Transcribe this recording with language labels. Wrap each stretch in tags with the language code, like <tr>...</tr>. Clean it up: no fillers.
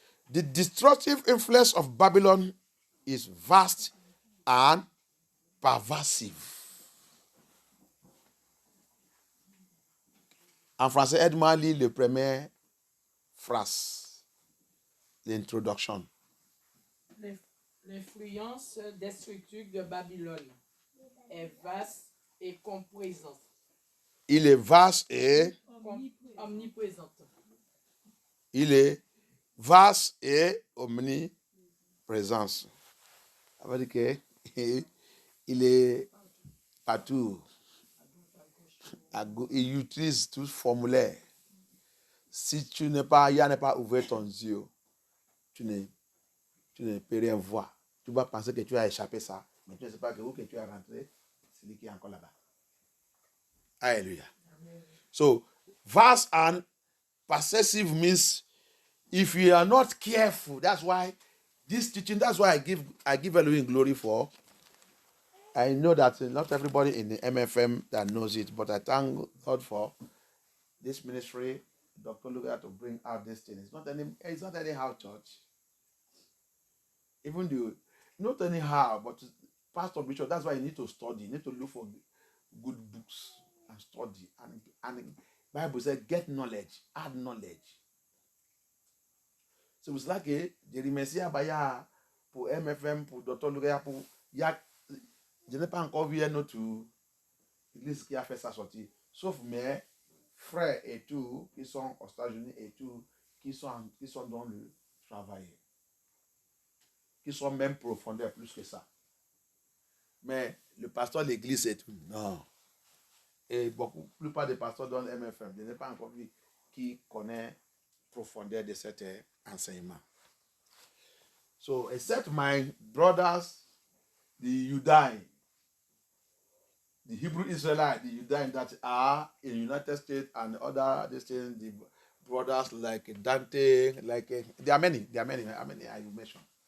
<en>The destructive influence of Babylon is vast and pervasive.</en> <fr>En français, aide-moi à lire le premier phrase. L'introduction. L'influence destructive de Babylone est vaste et omniprésente. Il est vaste et omniprésente. Il est vaste et omniprésent. Ça veut dire qu'il est partout. Il utilise tout formulaire. Si tu n'es pas, il n'est pas ouvert ton yeux, tu ne peux rien voir. Tu vas penser que tu as échappé ça, mais tu ne sais pas que où que tu es rentré, c'est lui qui est encore là-bas. Alléluia.</fr> <en>So, vast and pervasive means if you are not careful, that's why this teaching, that's why I give Elohim glory for. I know that not everybody in the MFM that knows it, but I thank God for this ministry, Dr. Lugar, to bring out this thing. It's not anyhow church. Even though, not anyhow, but Pastor Bishop, that's why you need to study. You need to look for good books and study. And the Bible says, get knowledge, add knowledge.</en> <fr>C'est pour cela que je remercie Abaya pour MFM, pour Dr. Luria, pour... Je n'ai pas encore vu un autre église qui a fait sa sortie. Sauf mes frères et tout, qui sont aux États-Unis et tout, qui sont dans le travail. Qui sont même profondeurs plus que ça. Mais le pasteur de l'église et tout, non. Et beaucoup, la plupart des pasteurs dans le MFM, je n'ai pas encore vu qui connaît profondeur de cet enseignement.</fr> <en>So, except my brothers, the Judean, the Hebrew Israelites, the Judean that are in the United States and other things, the brothers like Dante, there are many, how many I will mention.</en>